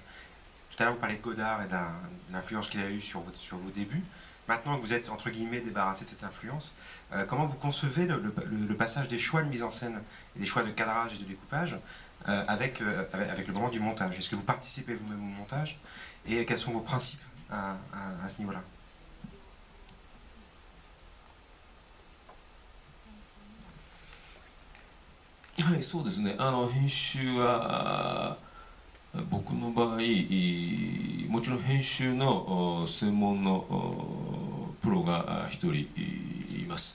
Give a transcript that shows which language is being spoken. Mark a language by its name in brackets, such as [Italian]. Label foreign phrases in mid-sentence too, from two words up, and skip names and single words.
[French] Tout à l'heure, vous parlez de Godard et de l'influence qu'il a eue sur vos débuts. Maintenant que vous êtes, entre guillemets, débarrassé de cette influence, comment vous concevez le passage des choix de mise en scène et des choix de cadrage et de découpage avec le moment du montage? Est-ce que vous participez vous-même au montage? Et quels sont vos principes à ce niveau-là? [Japanese] はい、そうですね。編集は僕の場合、もちろん編集の専門のプロが一人います。